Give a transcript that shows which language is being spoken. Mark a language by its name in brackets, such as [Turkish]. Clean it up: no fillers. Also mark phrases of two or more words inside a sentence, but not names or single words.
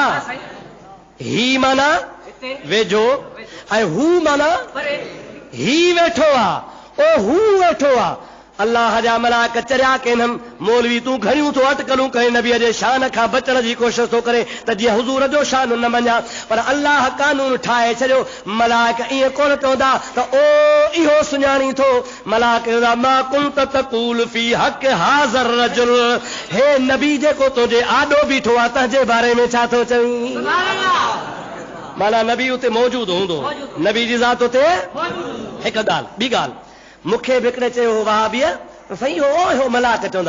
[Sindhi] ही माना वेझो, ऐं हू माना ही वेठो आहे, ओ हू वेठो आहे। अल्लाह जा मलाइक चरिया कनि, मौलवी तूं घणियूं थो अटकलूं कहीं, नबीअ जे शान खां बचण जी कोशिशि थो करे त जीअं हुज़ूर जो शान न मञा। पर अल्लाह कानून ठाहे छॾियो। मलाइक ईअं कोन चवंदा त ओ इहो सुञाणी थो। मलाइक चवंदा [Arabic] ما كنت تقول في حق حاضر رجل, [Sindhi] हे नबी जेको तुंहिंजे आॾो बीठो आहे तंहिंजे बारे में छा थो चवीं? माना नबी उते मौजूदु हूंदो, नबी जी ज़ात उते। हिकु ॻाल्हि, ॿी ॻाल्हि, मूंखे बि हिकिड़े चयो वहाबीअ, साईं हो मलाइक चवंदा।